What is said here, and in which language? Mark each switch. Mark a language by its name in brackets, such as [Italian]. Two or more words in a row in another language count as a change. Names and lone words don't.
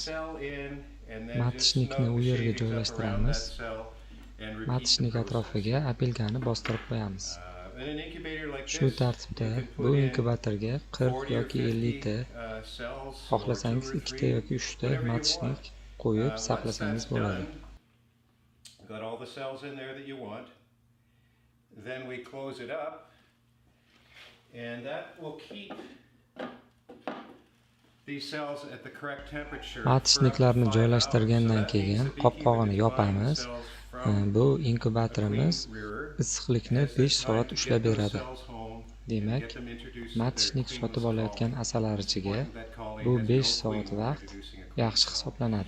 [Uzbek] Matchnikni u yerga joylashtiramiz. Matchnik atrofiga apilkani bostirib qo'yamiz. Shu tartibda bu inkubatorga 40 yoki 50 ta, xohlasangiz 2 ta yoki 3 ta matchnik qo'yib saqlasangiz bo'ladi. [English] Got all the cells in there that you want. Then we close it up, and that will keep these cells at the correct temperature. [Uzbek] Matchniklarni joylashtirgandan keyin qopqog'ini yopamiz. Bu inkubatorimiz issiqlikni 5 soat ushlab beradi. Demak, matchnik sotib olayotgan asalarichiga bu 5 soat vaqt yaxshi hisoblanadi.